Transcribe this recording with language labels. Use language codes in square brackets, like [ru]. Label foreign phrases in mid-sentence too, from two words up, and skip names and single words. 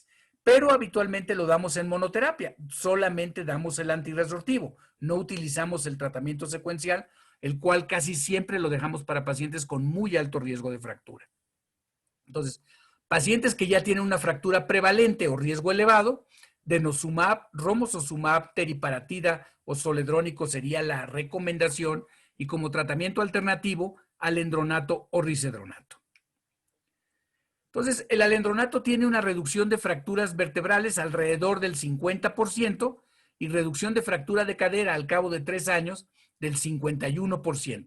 [es] Pero habitualmente lo damos en monoterapia, solamente damos el antirresortivo, no utilizamos el tratamiento secuencial, el cual casi siempre lo dejamos para pacientes con muy alto riesgo de fractura. Entonces, Pacientes que ya tienen una fractura prevalente o riesgo elevado, denosumab, romosozumab, teriparatida o zoledrónico sería la recomendación, y como tratamiento alternativo, alendronato o risedronato. Entonces, el alendronato tiene una reducción de fracturas vertebrales alrededor del 50% y reducción de fractura de cadera al cabo de 3 años del 51%.